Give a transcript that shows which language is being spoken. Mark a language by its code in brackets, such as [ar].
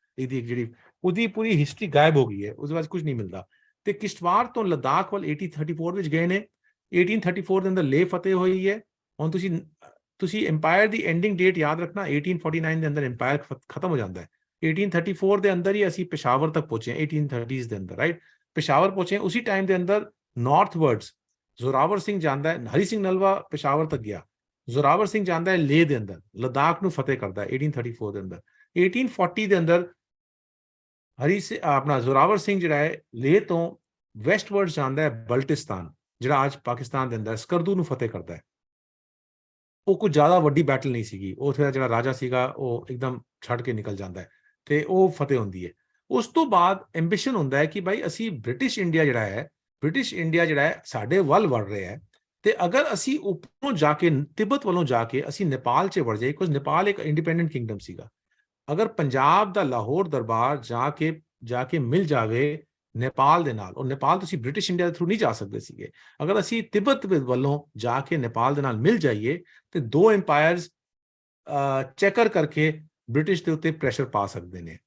[pa] ਇਹਦੀ ਜਿਹੜੀ ਉਹਦੀ ਪੂਰੀ ਹਿਸਟਰੀ ਗਾਇਬ ਹੋ ਗਈ ਹੈ, ਉਸ ਬਾਅਦ ਕੁਝ ਨਹੀਂ ਮਿਲਦਾ। ਤੇ ਕਿਸ਼ਤਵਾੜ ਤੋਂ ਲਦਾਖ ਵੱਲ 1834 ਵਿੱਚ ਗਏ ਨੇ। 1834 ਦੇ ਅੰਦਰ ਲੇਹ ਫਤਿਹ ਹੋਈ ਹੈ। ਹੁਣ ਤੁਸੀਂ ਐਮਪਾਇਰ ਦੀ ਐਂਡਿੰਗ ਡੇਟ ਯਾਦ ਰੱਖਣਾ, 1849 ਦੇ ਅੰਦਰ ਐਮਪਾਇਰ ਖਤਮ ਹੋ ਜਾਂਦਾ ਹੈ। 1834 ਦੇ ਅੰਦਰ ਹੀ ਅਸੀਂ ਪਿਸ਼ਾਵਰ ਤੱਕ ਪਹੁੰਚੇ, 1830s ਦੇ ਅੰਦਰ, ਰਾਈਟ। [hi] पेशावर पहुंचे, उसी टाइम के अंदर नॉर्थवर्ड्स जोरावर सिंह जाता है, हरी सिंह नलवा पेशावर तक गया, जोरावर सिंह जाता है लेह के अंदर, लद्दाख ਨੂੰ फतेह करता है 1834 के अंदर। 1840 के अंदर हरी से अपना जोरावर सिंह जिहड़ा है लेह तो वैस्टवर्ड जाता है बल्टिस्तान, जिहड़ा आज पाकिस्तान के अंदर, स्कर्दू ਨੂੰ फतेह करता है। [pa] ਉਹ ਕੋਈ ਜ਼ਿਆਦਾ ਵੱਡੀ ਬੈਟਲ ਨਹੀਂ ਸੀਗੀ, ਉੱਥੇ ਦਾ ਜਿਹੜਾ ਰਾਜਾ ਸੀਗਾ ਉਹ ਇੱਕਦਮ ਛੱਡ ਕੇ ਨਿਕਲ ਜਾਂਦਾ ਹੈ ਤੇ ਉਹ ਫਤਿਹ ਹੁੰਦੀ ਹੈ। ਉਸ ਤੋਂ ਬਾਅਦ ਐਂਬੀਸ਼ਨ ਹੁੰਦਾ ਹੈ ਕਿ ਭਾਈ ਅਸੀਂ ਬ੍ਰਿਟਿਸ਼ ਇੰਡੀਆ ਜਿਹੜਾ ਹੈ, ਬ੍ਰਿਟਿਸ਼ ਇੰਡੀਆ ਜਿਹੜਾ ਹੈ ਸਾਡੇ ਵੱਲ ਵੜ ਰਿਹਾ ਹੈ, ਤੇ ਅਗਰ ਅਸੀਂ ਉੱਪਰੋਂ ਜਾ ਕੇ ਤਿੱਬਤ ਵੱਲੋਂ ਜਾ ਕੇ ਅਸੀਂ ਨੇਪਾਲ 'ਚ ਵੜ ਜਾਈਏ, ਕਿਉਂਕਿ ਨੇਪਾਲ ਇੱਕ ਇੰਡੀਪੈਂਡੈਂਟ ਕਿੰਗਡਮ ਸੀਗਾ, ਅਗਰ ਪੰਜਾਬ ਦਾ ਲਾਹੌਰ ਦਰਬਾਰ ਜਾ ਕੇ ਮਿਲ ਜਾਵੇ ਨੇਪਾਲ ਦੇ ਨਾਲ, ਔਰ ਨੇਪਾਲ ਤੁਸੀਂ ਬ੍ਰਿਟਿਸ਼ ਇੰਡੀਆ ਦੇ ਥਰੂ ਨਹੀਂ ਜਾ ਸਕਦੇ ਸੀਗੇ, ਅਗਰ ਅਸੀਂ ਤਿੱਬਤ ਵੱਲੋਂ ਜਾ ਕੇ ਨੇਪਾਲ ਦੇ ਨਾਲ ਮਿਲ ਜਾਈਏ ਤੇ ਦੋ ਐਮਪਾਇਰਸ ਚੈਕਰ ਕਰਕੇ ਬ੍ਰਿਟਿਸ਼ ਦੇ ਉੱਤੇ ਪ੍ਰੈਸ਼ਰ ਪਾ ਸਕਦੇ ਨੇ।